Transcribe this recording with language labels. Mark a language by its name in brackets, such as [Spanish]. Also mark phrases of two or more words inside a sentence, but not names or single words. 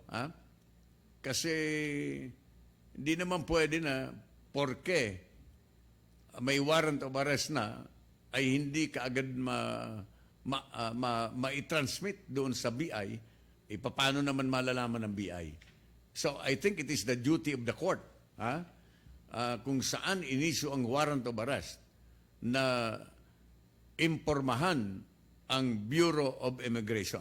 [Filipino] Ha? Kasi hindi naman pwede na porke may [English] warrant of arrest [Filipino] na ay hindi kaagad ma-transmit doon sa BI, paano naman malalaman ng BI? [English] So I think it is the duty of the court, [Filipino] kung saan inisyu ang [English] warrant of arrest, [Filipino] na impormahan ang [English] Bureau of Immigration.